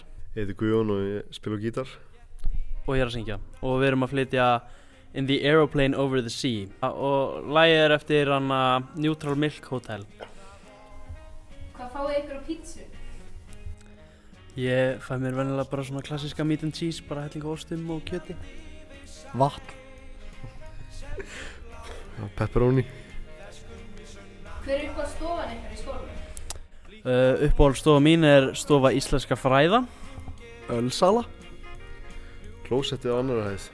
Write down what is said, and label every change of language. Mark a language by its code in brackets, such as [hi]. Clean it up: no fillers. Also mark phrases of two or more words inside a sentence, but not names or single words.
[is] Ég heiti Guðjón og ég spila á gítar. Og ég er að syngja. Og við erum að flytja In the Aeroplane Over the Sea. Og lagið er eftir Neutral Milk Hotel. Hvað fáið ykkur á pítsu? Ég fæ mér venjulega bara svona klassíska [en] meat and cheese, [is] bara hellinga ostum og kjöti. Vatn. Pepperoni. Hver er uppáhalds stofan ykkar í skólanum? Uppáhaldsstofa mín er stofa íslenska fræða. Ölsala. Klósettið á annarra hæð.